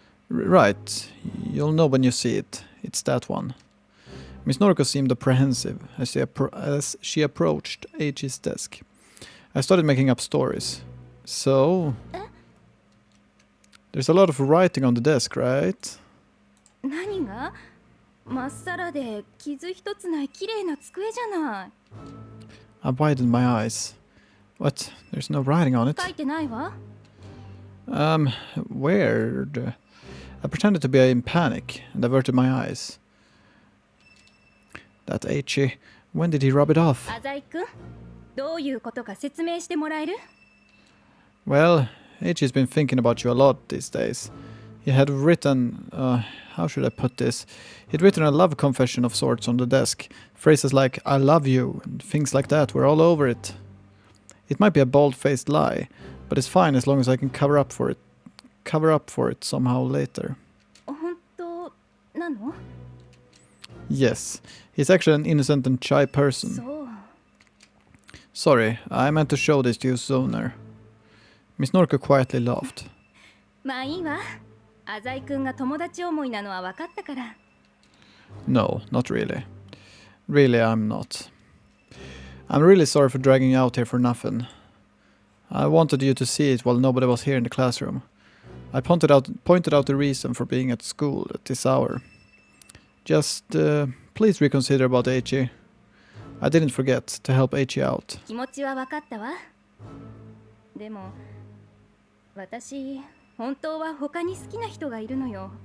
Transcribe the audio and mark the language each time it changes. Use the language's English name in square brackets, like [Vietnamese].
[English] Right, you'll know when you see it. It's that one. Miss Noriko seemed apprehensive as she approached Eiji's desk. I started making up stories. So... There's a lot of writing on the desk, right? [Japanese] 何が？まっさらで傷一つない綺麗な机じゃない。 [English] I widened my eyes. What? There's no writing on it? [Japanese] 書いてないわ。 [English] Weird. I pretended to be in panic and averted my eyes. That Eichi. When did he rub it off? [Japanese] 浅井くん、どういうことか説明してもらえる？ [English] Well, Eichi's been thinking about you a lot these days. He had written... how should I put this? He'd written a love confession of sorts on the desk. Phrases like, I love you, and things like that were all over it. It might be a bald-faced lie, but it's fine as long as I can cover up for it somehow later. [Japanese] 本当なの？ [English] Yes, he's actually an innocent and shy person. [Japanese] そう。 [English] Sorry, I meant to show this to you sooner. Miss Noriko quietly laughed. [Japanese] まあいいわ。浅井くんが友達思いなのは分かったから。 [English] No, not really. Really, I'm not. I'm really sorry for dragging you out here for nothing. I wanted you to see it while nobody was here in the classroom. I pointed out the reason for being at school at this hour. Just, please reconsider about Eichi. I didn't forget to help Eichi out. [Japanese] 気持ちは分かったわ。でも、私、本当は他に好きな人がいるのよ。